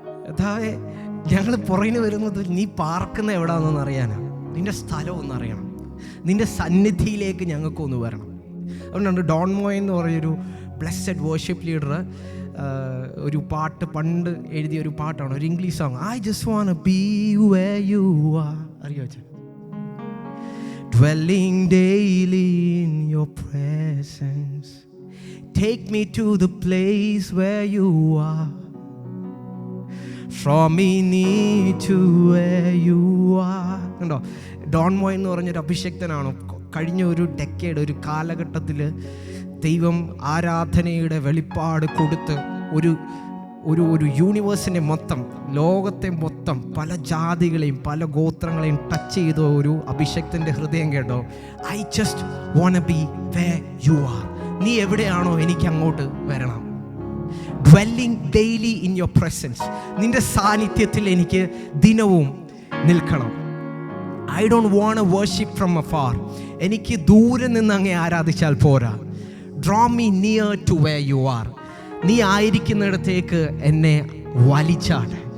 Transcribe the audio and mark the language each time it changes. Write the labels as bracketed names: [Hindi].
[Malayalam] അതായത് ഞങ്ങൾ പുറകിന് വരുന്നത് നീ പാർക്കുന്ന എവിടാണെന്ന് അറിയാനാണ്. നിന്റെ സ്ഥലം ഒന്ന് അറിയണം, നിന്റെ സന്നിധിയിലേക്ക് ഞങ്ങൾക്കൊന്ന് വരണം. അതുകൊണ്ടാണ് ഡോൺ മോയ് എന്ന് പറഞ്ഞൊരു ബ്ലെസ്സഡ് വർഷിപ്പ് ലീഡർ ഒരു പാട്ട് പണ്ട് എഴുതിയ ഒരു പാട്ടാണ്, ഒരു English song, [English] I just want be where you are. [Malayalam] അറിയോ വെച്ചാൽ [English] dwelling daily in your presence, take me to the place where you are, from me near to where you are. [Malayalam] കണ്ടോ, ഡോൺ മോയ് എന്ന് പറഞ്ഞൊരു അഭിഷക്തനാണ്. കഴിഞ്ഞ ഒരു ഡെക്കേഡ്, ഒരു കാലഘട്ടത്തിൽ ദൈവം ആരാധനയുടെ വെളിപ്പാട് കൊടുത്ത് ഒരു ഒരു ഒരു യൂണിവേഴ്സിനെ മൊത്തം, ലോകത്തെ മൊത്തം, പല ജാതികളെയും പല ഗോത്രങ്ങളെയും ടച്ച് ചെയ്ത ഒരു അഭിഷക്തൻ്റെ ഹൃദയം കേട്ടോ. [English] I just want be where you are. [Malayalam] നീ എവിടെയാണോ എനിക്ക് അങ്ങോട്ട് വരണം. [English] dwelling daily in your presence, [Malayalam] നിന്റെ സാന്നിധ്യത്തിൽ എനിക്ക് ദിനവും നിൽക്കണം. [English] I don't want to worship from afar. [Malayalam] എനിക്ക് ദൂരെ നിന്ന് അങ്ങേ ആരാധിച്ചാൽ പോരാ. [English] Draw me near to where you are. [Malayalam] നീ ആയിരിക്കുന്നിടത്തേക്ക് എന്നെ വലിച്ചാൽ.